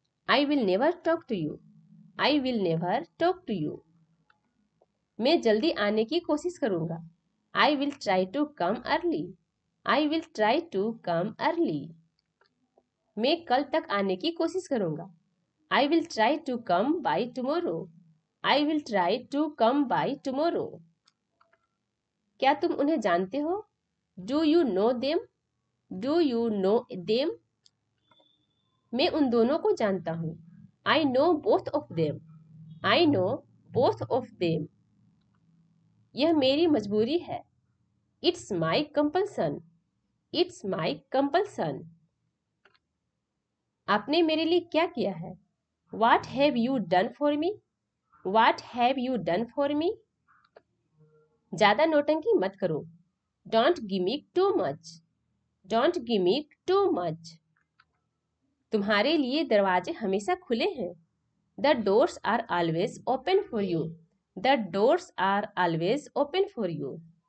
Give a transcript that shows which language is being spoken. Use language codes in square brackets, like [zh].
[en] I will never talk to you. I will never talk to you. [hi] मैं जल्दी आने की कोशिश करूंगा. [en] I will try to come early. I will try to come early. [hi] मैं कल तक आने की कोशिश करूंगा. [en] I will try to come by tomorrow. I will try to come by tomorrow. [hi] क्या तुम उन्हें जानते हो? [en] Do you know them? Do you know them? [hi] मैं उन दोनों को जानता हूँ. [en] I know both of them. I know both of them. [hi] यह मेरी मजबूरी है. [en] It's my compulsion. It's my compulsion. [hi] आपने मेरे लिए क्या किया है? [en] What have you done for me? What have you done for me? [hi] ज्यादा नौटंकी मत करो. [en] Don't gimmick too much. Don't gimmick too much. [hi] तुम्हारे लिए दरवाजे हमेशा खुले हैं. [en] The doors are always open for you. The doors are always open for you.